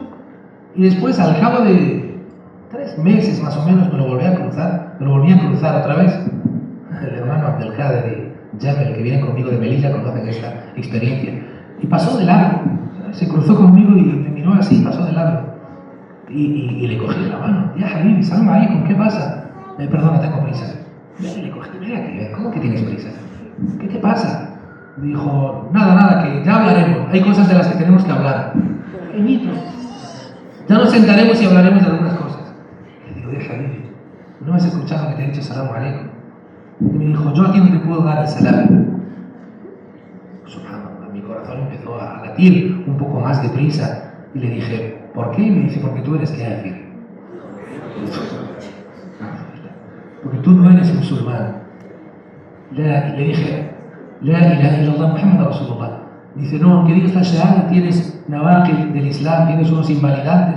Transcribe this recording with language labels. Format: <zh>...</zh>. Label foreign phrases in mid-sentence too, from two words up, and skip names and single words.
<es>Y después, al cabo de 3 meses más o menos, me lo volví a cruzar otra vez. El hermano Abdelkader y Jabel, que vienen conmigo de Melilla, conocen esta experiencia. Y pasó de largo, se cruzó conmigo y me miró así, pasó de largo. Y le cogí la mano.</es> <ar>يا حبيبي، السلام عليكم,</ar> <es>¿qué pasa? Perdona, tengo prisa. Le cogí, mira aquí, ¿cómo que tienes prisa? ¿Qué te pasa? Dijo, nada, que ya hablaremos. Hay cosas de las que tenemos que hablar. Pequeñito. Ya nos sentaremos y hablaremos de algunas cosas. Le digo, Habibi, ¿no has escuchado que te he dicho</es> <ar>السلام عليكم?</ar> <es>Y me dijo, yo a ti no te puedo dar el salam. Subhanallah, mi corazón empezó a latir un poco más deprisa. Y le dije, ¿por qué? Y me dice, porque tú eres kafir. Porque tú no eres musulmán. Le dije,</es> <ar>لا إله إلا الله محمد رسول الله.</ar> <es>Dice, no, aunque digas la shahada, tienes nawaqid del Islam, tienes unos invalidantes.</es>